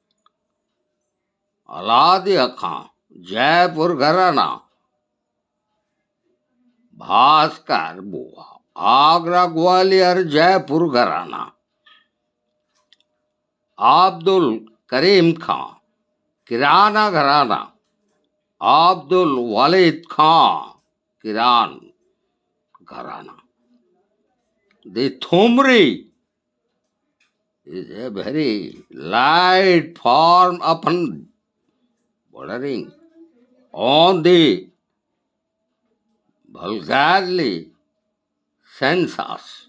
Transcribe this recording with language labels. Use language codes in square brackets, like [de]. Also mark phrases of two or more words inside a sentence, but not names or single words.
[en] Aladia Khan, Jaipur Gharana, Bhaskar Bua, Agra Gwalior Jaipur Gharana, Abdul Karim Khan, Kirana Gharana, Abdul Walid Khan, Kiran Gharana. The Thumri is a very light form upon bordering on the vulgarly sensuous.